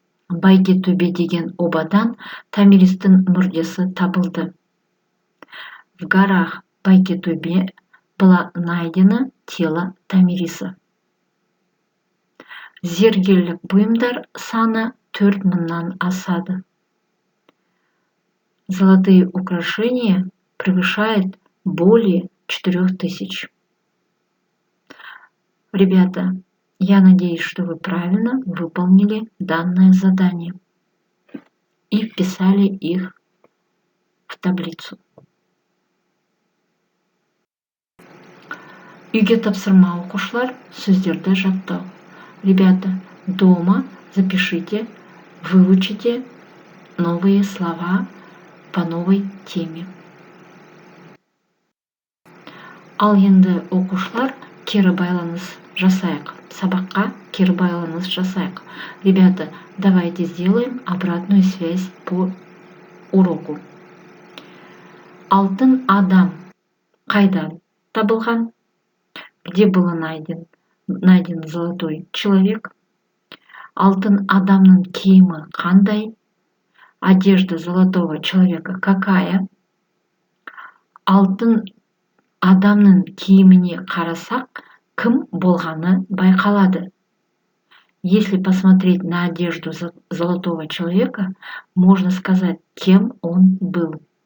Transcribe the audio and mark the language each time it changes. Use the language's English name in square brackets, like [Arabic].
[Kazakh] Бәйгетөбе деген обадан Томиристің мүрдесі табылды. [Russian] В горах Бәйгетөбе было найдено тело Томириса. [Kazakh] Зергерлік бұйымдар саны 4000-нан асады. [Russian] Золотые украшения превышают более 4000. Ребята, я надеюсь, что вы правильно выполнили данное задание и вписали их в таблицу. [Kazakh] Үйге тапсырма оқушылар, сөздерді жаттау. [Russian] Ребята, дома запишите, выучите новые слова по новой теме. [Kazakh] Ал енді оқушылар кері байланыс жасайық. Сабаққа кері байланыс жасайық. [Russian] Ребята, давайте сделаем обратную связь по уроку. [Kazakh] Алтын адам қайдан табылған? [Russian] Где было найден золотой человек? [Kazakh] Алтын адамның киімі қандай? [Russian] Одежда золотого человека какая? [Kazakh] Алтын адамның киіміне қарасақ, кім болғаны байқалады. [Russian] Если посмотреть на одежду золотого человека, можно сказать, кем он был.